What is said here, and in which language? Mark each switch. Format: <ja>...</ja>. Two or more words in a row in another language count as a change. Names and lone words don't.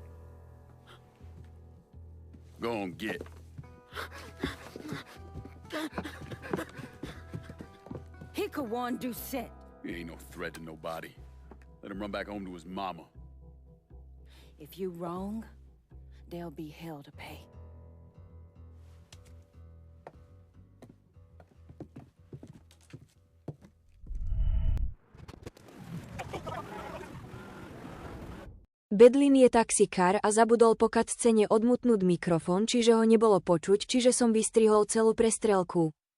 <en>Go on, get. He could warn Doucet. He ain't no threat to nobody. Let him run back home to his mama. If you wrong, there'll be hell to pay.</en> <sk>Bedlin je taxikár a zabudol po cutscene odmutnúť mikrofón, čiže ho nebolo počuť, čiže som vystrihol celú prestrelku.</sk>